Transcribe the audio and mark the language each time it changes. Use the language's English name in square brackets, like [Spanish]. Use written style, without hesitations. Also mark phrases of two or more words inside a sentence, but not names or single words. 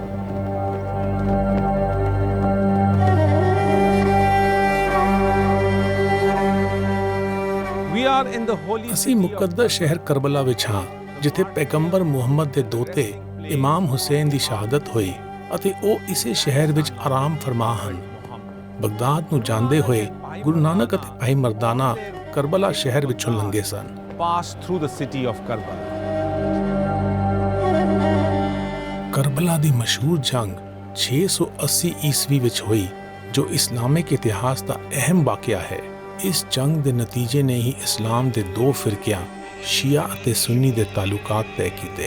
[English] We are in the holy [Punjabi] ਅਸੀਂ ਮੁਕੱਦਸ ਸ਼ਹਿਰ ਕਰਬਲਾ ਵਿੱਚ ਹਾਂ, ਜਿੱਥੇ ਪੈਗੰਬਰ ਮੁਹੰਮਦ ਦੇ ਦੋਤੇ ਇਮਾਮ ਹੁਸੈਨ ਦੀ ਸ਼ਹਾਦਤ ਹੋਈ ਅਤੇ ਉਹ ਇਸੇ ਸ਼ਹਿਰ ਵਿੱਚ ਆਰਾਮ ਫਰਮਾ ਹਨ। ਬਗਦਾਦ ਨੂੰ ਜਾਂਦੇ ਹੋਏ ਗੁਰੂ ਨਾਨਕ ਅਤੇ ਭਾਈ ਮਰਦਾਨਾ ਕਰਬਲਾ ਸ਼ਹਿਰ ਵਿੱਚੋਂ ਲੰਘੇ ਸਨ। [English] pass through the city of Karbala. [Punjabi] ਕਰਬਲਾ ਦੀ ਮਸ਼ਹੂਰ ਜੰਗ 680 ਈਸਵੀ ਵਿੱਚ ਹੋਈ, ਜੋ ਇਸਲਾਮਿਕ ਇਤਿਹਾਸ ਦਾ ਅਹਿਮ ਵਾਕਿਆ ਹੈ। ਇਸ ਜੰਗ ਦੇ ਨਤੀਜੇ ਨੇ ਹੀ ਇਸਲਾਮ ਦੇ ਦੋ ਫਿਰਕਿਆਂ ਸ਼ੀਆ ਅਤੇ ਸੁੰਨੀ ਦੇ ਤਾਲੁਕਾਤ ਤੈਅ ਕੀਤੇ।